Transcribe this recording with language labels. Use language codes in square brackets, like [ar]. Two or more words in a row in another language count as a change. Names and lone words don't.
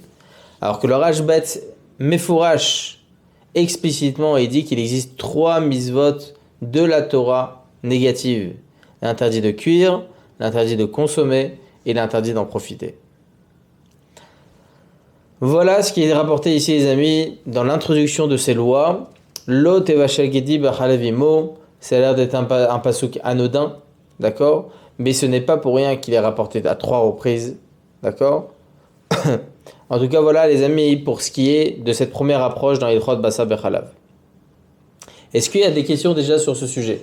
[fr] Alors que le Rashbetz Mefourash, explicitement, il dit qu'il existe trois misvot de la Torah négatives. L'interdit de cuire, l'interdit de consommer et l'interdit d'en profiter. Voilà ce qui est rapporté ici, les amis, dans l'introduction de ces lois. [he] לא תבשל גדי בחלב אמו, [fr] ça a l'air d'être un pasuk anodin, d'accord? Mais ce n'est pas pour rien qu'il est rapporté à trois reprises, d'accord? En tout cas, voilà les amis, pour ce qui est de cette première approche dans [he] הלכות בשר בחלב. [fr] Est-ce qu'il y a des questions déjà sur ce sujet?